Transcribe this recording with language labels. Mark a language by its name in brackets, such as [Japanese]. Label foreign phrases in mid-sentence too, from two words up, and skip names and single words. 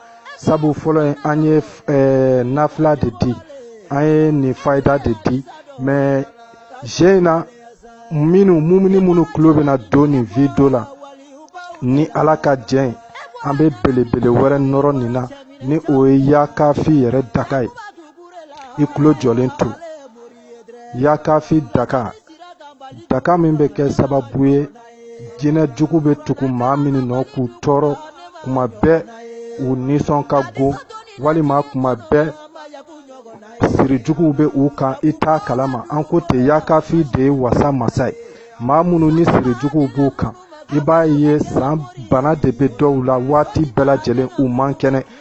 [Bambara] Sabu fɔlɔ in an ye nafila de di an ye nin fayida de di mais jɛn na mumini minnu tulo bɛna don nin video la ni Ala ka jɛn an bɛ belebele wɛrɛ nɔrɔ nin na ni o ye ya kafi yɛrɛ daga ye. I tulo jɔlen to ya kafi daga min bɛ kɛ sababu ye jinɛ jugu bɛ tugu maa minnu nɔ k'u tɔɔrɔ kuma bɛɛ u nisɔn ka go walima kuma bɛɛ sirijuguw bɛ u kan i t'a kalama. An ko ten ya kafi de ye wasa masa ye. Maa minnu ni sirijuguw b'u kan i b'a ye san bana de bɛ dɔw la waati bɛɛ lajɛlen u man kɛnɛ.